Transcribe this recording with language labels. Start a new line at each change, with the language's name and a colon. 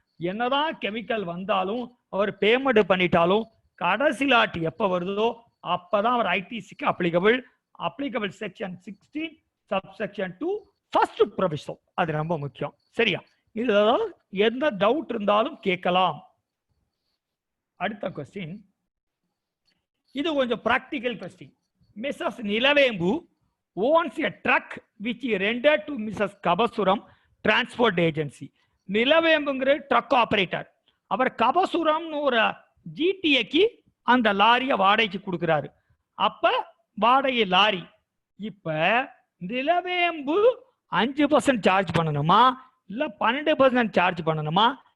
Tamil: என்னதான் கெமிக்கல் வந்தாலும் அவர் பேமெண்ட் பண்ணிட்டாலும் கடைசி லாட் எப்ப வருதோ அப்பதான் அவர் ஐடிசிக்கு applicable. Applicable section 16 subsection 2 first proviso. அது ரொம்ப முக்கியம். சரியா? இது எந்த டவுட் இருந்தாலும் கேட்கலாம். அடுத்த கொஸ்டின், இது கொஞ்சம் பிராக்டிகல் கொஸ்டின்.
English: Mrs Nilavembu owns a truck which he rendered to Mrs.
Tamil: கபசுரம் transport agency. நிலவேம்புங்கிற drug operator, அவர் கபசுரம்னு ஒரு ஜிடிஏக்கு அந்த லாரியை வாடகைக்கு கொடுக்கிறாரு. அப்ப வாடகை லாரி இப்ப நிலவேம்பு 5% சார்ஜ் பண்ணணுமா இல்ல 12% சார்ஜ் பண்ணணுமா?